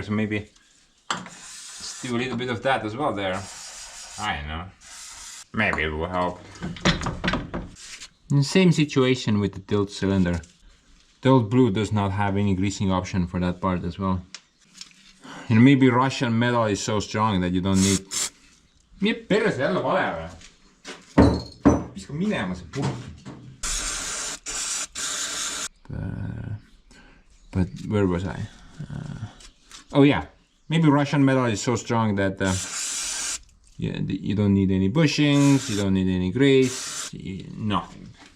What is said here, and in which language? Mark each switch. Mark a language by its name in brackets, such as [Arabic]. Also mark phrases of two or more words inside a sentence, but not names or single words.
[English] So maybe let's do a little bit of that as well there. I don't know. Maybe it will help. Same situation with the tilt cylinder. The old blue does not have any greasing option for that part as well. And maybe Russian metal is so strong that you don't need. [Estonian] Mine perse jälle vale või? Viska minema see purk. [English] But where was I? Oh yeah, maybe Russian metal is so strong that yeah, you don't need any bushings, you don't need any grease, nothing.